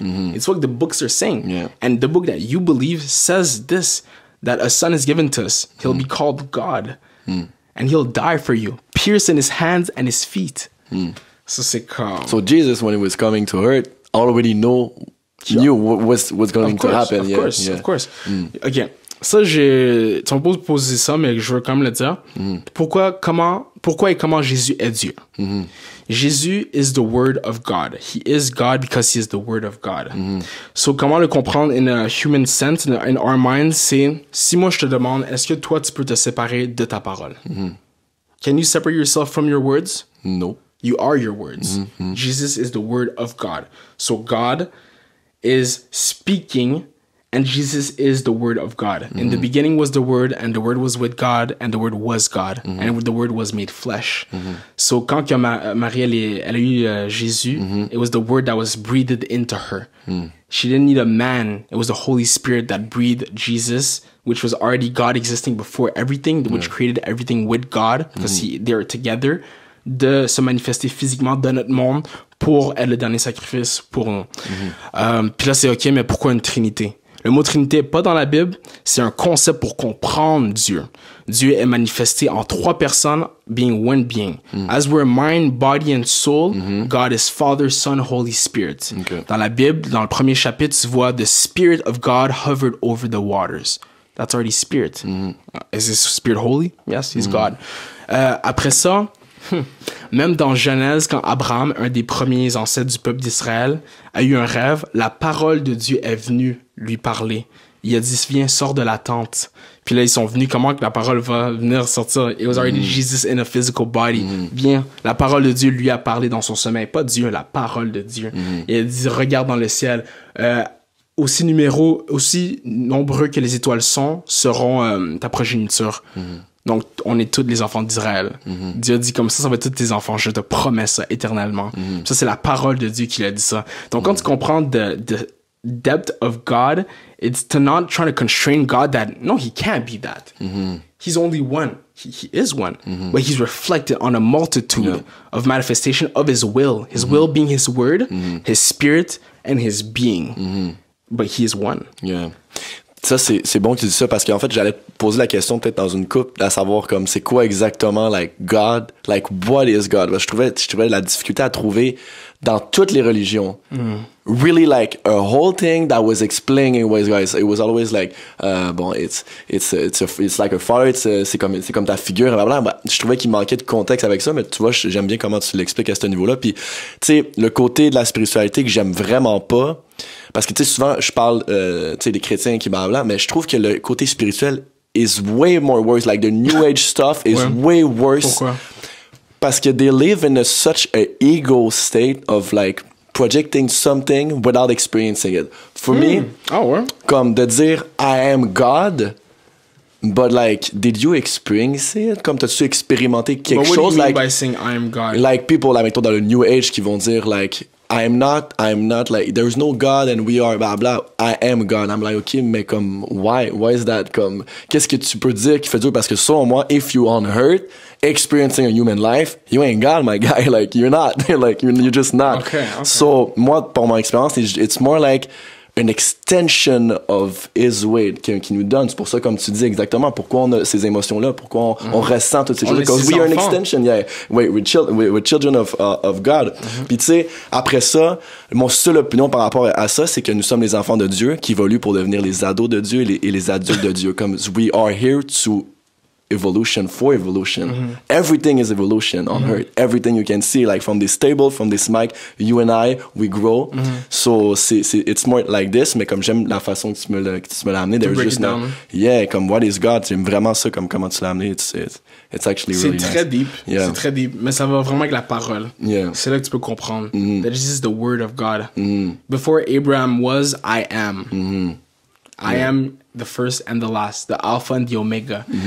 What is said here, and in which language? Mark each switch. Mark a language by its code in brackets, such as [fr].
[en] It's what the books are saying. And the book that you believe says this, that a son is given to us. He'll be called God. And he'll die for you, pierced in his hands and his feet. [fr] So c'est comme... [en] So Jesus, when he was coming to earth, already knew what's going to happen. Of course. OK. [fr] Ça, tu m'as pas posé ça, mais je veux quand même le dire. Pourquoi et comment Jésus est Dieu? [en] Jésus is the Word of God. He is God because he is the Word of God. [fr] So, comment le comprendre [en] in a human sense, in our minds, [fr] c'est, si moi je te demande, est-ce que toi tu peux te séparer de ta parole? [en] Can you separate yourself from your words? No. You are your words. Jesus is the Word of God. So, God is speaking, and Jesus is the Word of God. In the beginning was the Word, and the Word was with God, and the Word was God, and the Word was made flesh. So, [fr] quand Marie, elle a eu Jésus, [en] it was the Word that was breathed into her. She didn't need a man. It was the Holy Spirit that breathed Jesus, which was already God existing before everything, which created everything with God, because they are together, [fr] de se manifester physiquement dans notre monde pour être le dernier sacrifice pour nous. Puis là, c'est OK, mais pourquoi une Trinité? Le mot Trinité n'est pas dans la Bible, c'est un concept pour comprendre Dieu. Dieu est manifesté en 3 personnes, [en] being one being. As we're mind, body and soul, God is Father, Son, Holy Spirit. [fr] Dans la Bible, dans le premier chapitre, tu vois [en] the Spirit of God hovered over the waters. That's already Spirit. Is this Spirit holy? Yes, he's God. [fr] Après ça, même dans Genèse, quand Abraham, un des premiers ancêtres du peuple d'Israël, a eu un rêve, la parole de Dieu est venue lui parler. Il a dit, viens, sors de la tente. Puis là, ils sont venus, comment que la parole va venir sortir? [en] It was already Jesus in a physical body. [fr] Viens, la parole de Dieu lui a parlé dans son sommeil. Pas Dieu, la parole de Dieu. Il a dit, regarde dans le ciel. Aussi nombreux que les étoiles seront ta progéniture. Donc, on est tous les enfants d'Israël. Dieu a dit comme ça va être tous tes enfants. Je te promets ça éternellement. Ça, c'est la parole de Dieu qui a dit ça. Donc, quand tu comprends [en] the depth of God, it's to not try to constrain God that, no, he can't be that. He's only one. He is one. But he's reflected on a multitude of manifestation of his will. His will being his word, his spirit, and his being. but he is one. Yeah. [fr] Ça, c'est bon que tu dis ça parce qu'en fait, j'allais te poser la question peut-être dans une couple à savoir comme c'est quoi exactement, [en] like, God, like, what is God? [fr] Parce que je trouvais la difficulté à trouver dans toutes les religions. [en] Really, like, a whole thing that was explaining what is God. It was always like, [fr] bon, [en] it's like a father, [fr] c'est comme ta figure, blablabla. Je trouvais qu'il manquait de contexte avec ça, mais tu vois, j'aime bien comment tu l'expliques à ce niveau-là. Puis, tu sais, le côté de la spiritualité que j'aime vraiment pas, parce que, tu sais, souvent, je parle, tu sais, des chrétiens qui blablabla, mais je trouve que le côté spirituel [en] is way more worse. Like, the New Age stuff is way worse. [fr] Pourquoi? Parce que [en] they live in such a ego state of, like, projecting something without experiencing it. For me, [fr] comme de dire, [en] I am God, but, like, did you experience it? [fr] Comme t'as-tu expérimenté quelque chose? [en] What do you mean like, by saying I am God? Like, people, like, [fr] mettons, dans le New Age, qui vont dire, [en] like, I'm not, like, there's no God and we are, blah, blah, I am God. I'm like, okay, [fr] mais comme, [en] why is that? [fr] Comme, qu'est-ce que tu peux dire qui fait dur? Parce que selon moi, [en] if you on earth, experiencing a human life, you ain't God, my guy. Like, you're not. Like, you're just not. Okay. [fr] So, moi, pour mon expérience, [en] it's more like an extension of his way [fr] qui nous donne. C'est pour ça, comme tu dis exactement, pourquoi on a ces émotions-là, pourquoi on ressent toutes ces choses. [en] Because we are an extension, we're children of God. [fr] Puis tu sais, après ça, mon seule opinion par rapport à ça, c'est que nous sommes les enfants de Dieu qui évoluent pour devenir les ados de Dieu et les adultes de Dieu. Comme [en] we are here to evolution for evolution. Everything is evolution on earth. Everything you can see, like from this table, from this mic, you and I, we grow. So it's more like this, [fr] mais comme j'aime la façon que tu me l'as amené, [en] there's just no, [fr] comme [en] what is God, [fr] j'aime vraiment ça comme comment tu l'as amené, [en] it's actually really nice. [fr] C'est très deep, c'est très deep, mais ça va vraiment avec la parole. C'est là que tu peux comprendre. [en] That this is the word of God. Before Abraham was, I am. I am the first and the last, the Alpha and the Omega.